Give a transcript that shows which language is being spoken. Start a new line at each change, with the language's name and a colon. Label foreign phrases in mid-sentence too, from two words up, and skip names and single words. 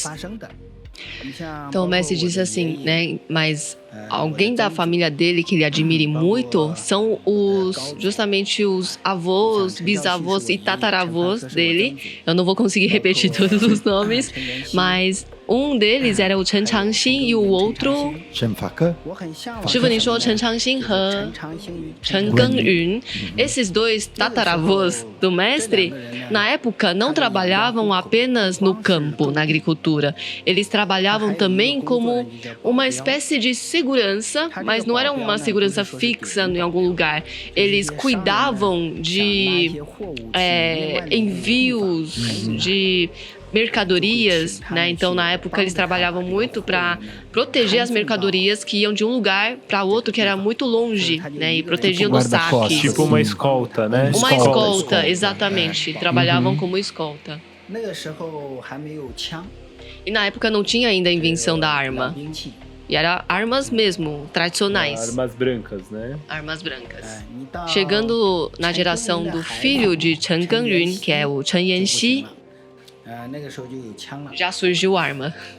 Portuguese: Então o mestre disse assim, né, mas alguém da família dele que ele admire muito são justamente os avós, bisavós e tataravós dele. Eu não vou conseguir repetir todos os nomes, mas um deles era o Chen Changxin e o outro...
Chinese: 陈法克师傅，您说陈长兴和陈耕耘,
Portuguese: esses dois tataravós do mestre, na época não trabalhavam apenas no campo, na agricultura. Eles trabalhavam também como uma espécie de segurança, mas não era uma segurança fixa em algum lugar. Eles cuidavam de envios de mercadorias, né? Então, na época, eles trabalhavam muito para proteger as mercadorias que iam de um lugar para outro que era muito longe, né? E protegiam dos guarda-costas. saques. Tipo uma escolta, né? Uma escolta, exatamente. Trabalhavam como escolta.
Chinese: 那个时候还没有枪，
Portuguese: E na época não tinha ainda a invenção da arma.
Chinese: 兵器。
Portuguese: E eram armas mesmo, tradicionais. Armas brancas, né? Armas brancas.
Chinese: 你到
Portuguese: Chegando na geração do filho de Chen Gengyun, que é o Chen Yanxi, já surgiu arma.